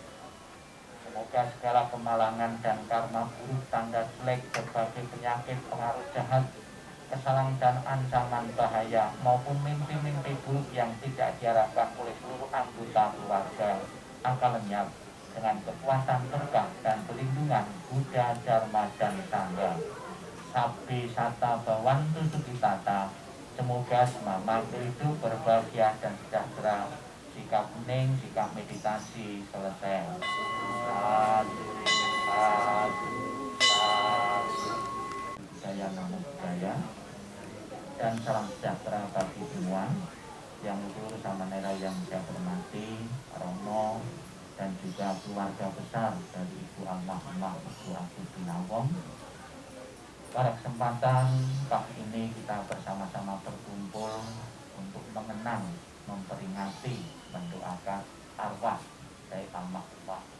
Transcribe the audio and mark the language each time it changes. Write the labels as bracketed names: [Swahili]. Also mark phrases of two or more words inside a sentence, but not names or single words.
[Indonesian] Semoga segala kemalangan dan karma buruk, tanda jelek, berbagai penyakit, pengaruh jahat, kesalahan dan ancaman bahaya, maupun mimpi-mimpi buruk yang tidak diharapkan oleh seluruh anggota keluarga akan lenyap dengan kekuatan berkah dan perlindungan Buddha, Dharma, dan Sangha. [Pali] Sabbi sata bawantu sukitata. [Indonesian] Semoga semua makhluk hidup berbahagia dan sejahtera. Sikap hening, sikap meditasi selesai. [Pali] Sadu, sadu, sadu. Budaya namo budaya. [Indonesian] Dan salam sejahtera bagi semua yang luhur sama nera yang saya hormati, Romo, dan juga keluarga besar dari Ibu Almarhumah Ibu Agustina Pon. Pada kesempatan pagi ini kita bersama-sama berkumpul untuk mengenang, memperingati, mendoakan arwah dari almarhumah